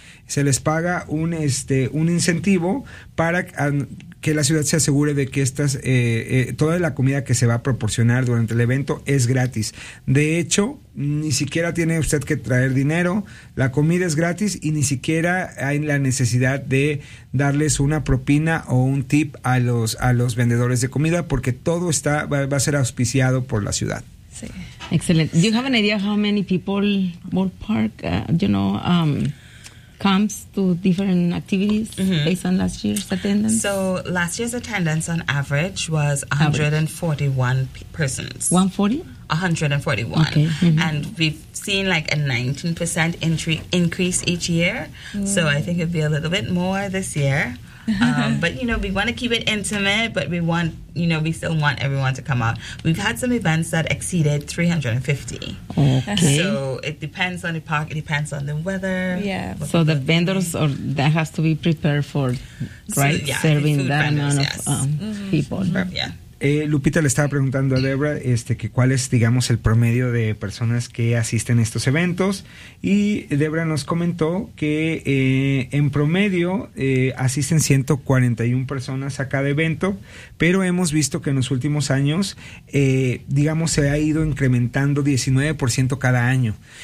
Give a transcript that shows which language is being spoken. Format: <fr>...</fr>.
<es>Se les paga un incentivo para que la ciudad se asegure de que toda la comida que se va a proporcionar durante el evento es gratis. De hecho, ni siquiera tiene usted que traer dinero, la comida es gratis y ni siquiera hay la necesidad de darles una propina o un tip a los vendedores de comida porque todo va a ser auspiciado por la ciudad. Sí. Excelente.</es> <en>Do you have an idea how many people ballpark comes to different activities based on last year's attendance? So last year's attendance on average was 141 persons. 141. Okay. Mm-hmm. And we've seen like a 19% increase each year. Yeah. So I think it'd be a little bit more this year. but you know, we want to keep it intimate, but we want, you know, we still want everyone to come out. We've had some events that exceeded 350. Okay. So it depends on the park, it depends on the weather. Yeah. So the vendors or that has to be prepared for, right? So, yeah, serving that vendors, amount of people. Mm-hmm. Yeah.</en> <es>Lupita le estaba preguntando a Debra que cuál es, digamos, el promedio de personas que asisten a estos eventos y Debra nos comentó que en promedio asisten 141 personas a cada evento, pero hemos visto que en los últimos años, se ha ido incrementando 19% cada año.</es>